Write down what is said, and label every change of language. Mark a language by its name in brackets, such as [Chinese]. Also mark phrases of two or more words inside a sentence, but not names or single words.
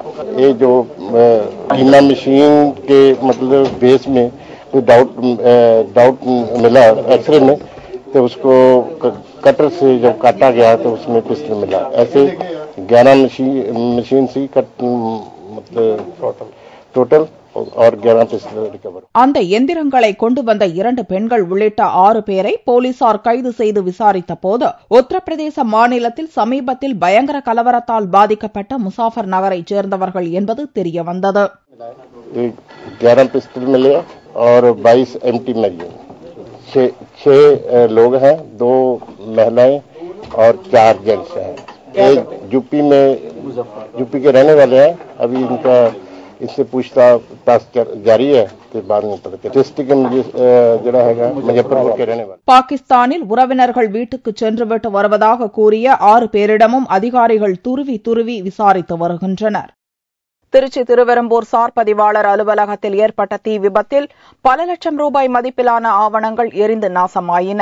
[Hindi] ये जो ईना मशीन के मतलब बेस में कोई डाउट मिला एक्सरे में, तो उसको कटर से जब काटा गया तो उसमें पिस्टल मिला. ऐसे 11 मशीन से मतलब टोटल और 11 पिस्टल रिकवर. [Tamil] அந்த எந்திரங்களை கொண்டு வந்த 2 பெண்கள் உள்ளிட்ட 6 பேரை போலீசார் கைது செய்து விசாரித்த போது உத்தரப்பிரதேச மாநிலத்தில் சமீபத்தில் பயங்கர கலவரத்தால் பாதிக்கப்பட்ட முசாஃபர் நகரைச் சேர்ந்தவர்கள் என்பது தெரியவந்தது. [Hindi] 11 पिस्टल मिले और 22 [English] empty magazine. [Hindi] 6 लोग हैं, 2 महिलाएं और 4 जेंट्स हैं. एक यूपी के रहने वाले हैं. अभी इससे पूछताछ जारी है. बाद में डिस्ट्रिक्ट जरा है मुजफ्फरपुर के रहने वाले. [Tamil] பாகிஸ்தானில் உறவினர்கள் வீட்டுக்கு சென்றுவிட்டு வருவதாக கூறிய 6 பேரிடமும் அதிகாரிகள் துருவி விசாரித்து வருகின்றனர். திருச்சி திருவெரும்பூர் சார் பதிவாளர் அலுவலகத்தில் ஏற்பட்ட தீ விபத்தில் பல லட்சம் ரூபாய் மதிப்பிலான ஆவணங்கள் எரிந்து நாசமாயின.